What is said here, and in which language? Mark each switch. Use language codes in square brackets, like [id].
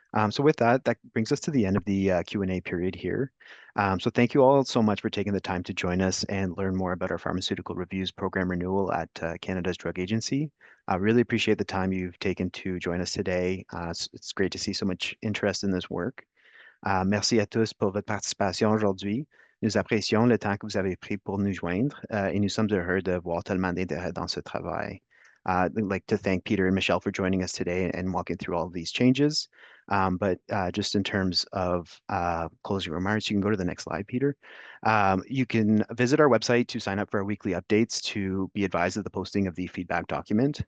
[en] So with that brings us to the end of the Q&A period here. So thank you all so much for taking the time to join us and learn more about our Pharmaceutical Reviews program renewal at Canada's Drug Agency. I really appreciate the time you've taken to join us today. It's great to see so much interest in this work. [fr] Merci à tous pour votre participation aujourd'hui. Nous apprécions le temps que vous avez pris pour nous joindre et nous sommes heureux de voir tellement d'intérêt dans ce travail. [en] I'd like to thank Peter and Michelle for joining us today and walking through all of these changes. But just in terms of closing remarks, you can go to the next slide, Peter. You can visit our website to sign up for our weekly updates to be advised of the posting of the feedback document.